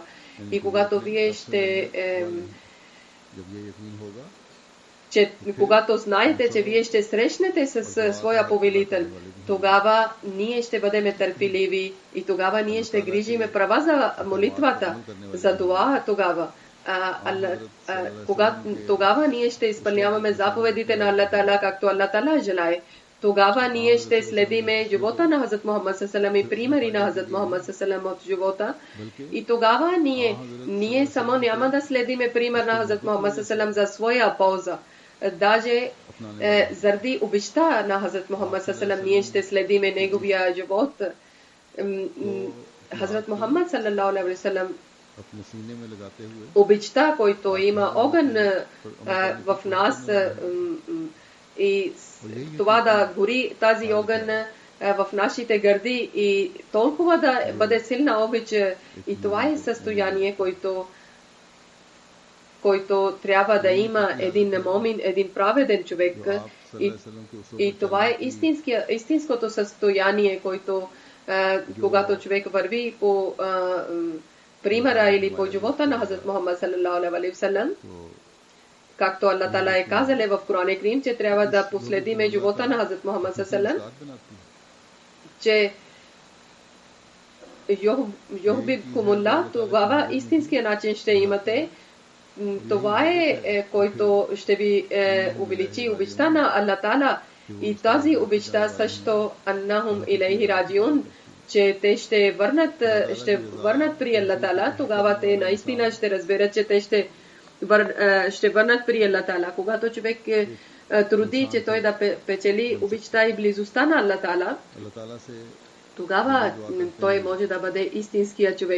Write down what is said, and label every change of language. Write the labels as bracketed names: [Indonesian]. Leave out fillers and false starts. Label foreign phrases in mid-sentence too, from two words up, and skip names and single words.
[Bulgarian] И когато вие когато знаете, че вие ще срещнете с своя повелител, тогава ние ще бъдем търпеливи и тогава ние ще грижиме права за молитвата, за дуа тогава. Тогава ние ще изпълняваме заповедите на Аллах Таала, както Аллах Таала желае. Тогава ние ще следиме живота на Хазрат Мухаммад [Arabic] صلى الله عليه وسلم [Bulgarian] и примери на Хазрат Мухаммад [Arabic] صلى الله عليه وسلم [Bulgarian] от живота. И тогава ние само няма да следиме пример на Хазрат Мухаммад [Arabic] صلى الله عليه وسلم [Bulgarian] за своя полза. Даже заради обеща на Хазрат Мухаммад [Arabic] صلى الله عليه وسلم [Bulgarian] ние ще следиме неговия живот. Хазрат Мухаммад [Arabic] صلى الله عليه وسلم [Bulgarian] обичта, който има огън в нас и това да гори тази огън в нашите гърди и толкова да бъде силна обич и това е състояние, който трябва да има един момин, един праведен човек и това е истинското състояние, който когато човек върви по примера или по живота на Хазрат Мухаммад [Arabic] صلى الله عليه وسلم, [Bulgarian] както Аллах Таала е казал в Коран Карим, че трябва да последиме живота на Хазрат Мухаммад [Arabic] صلى الله عليه وسلم. [Bulgarian] че Йохбибкумулла, тогава истинския начин ще имате. Това е който ще ви увеличи обичта на Аллах Таала. И тази обичта също [Arabic] أنهم إليه راجعون, [Bulgarian] че те ще върнат при Аллах Таала. Тогава те наистина ще разберат, че те ще върнат при Аллах Таала. Когато човек труди, че той да печели обичта и близостта на Аллах Таала, тогава той може да бъде истинския човек.